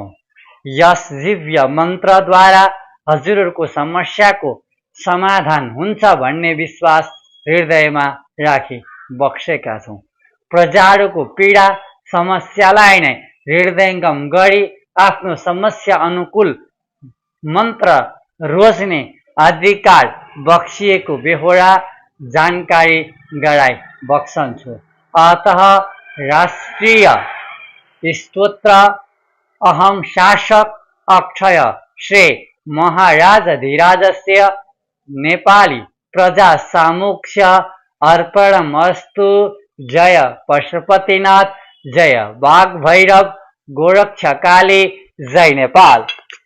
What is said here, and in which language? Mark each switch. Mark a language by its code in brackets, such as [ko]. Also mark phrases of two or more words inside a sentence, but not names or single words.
[ne] यस दिव्य मन्त्रद्वारा हजुरहरूको समस्याको समाधान हुन्छ भन्ने विश्वास हृदयमा राखी बक्सेका छौँ। प्रजाहरूको पीडा समस्यालाई नै हृदयङ्गम गरी आफ्नो समस्या अनुकूल मन्त्र रोज्ने अधिकार बक्सिएको बेहोरा जानकारी गराई बक्सन्छु। [sa] अतः राष्ट्रिय स्तोत्र अहम शासक अक्षय श्री महाराजाधिराजस्य नेपाली प्रजा सामुक्ष अर्पणमस्तु। [ne] जय पशुपतिनाथ, जय बाघ भैरव, गोरक्षकाली, जय नेपाल।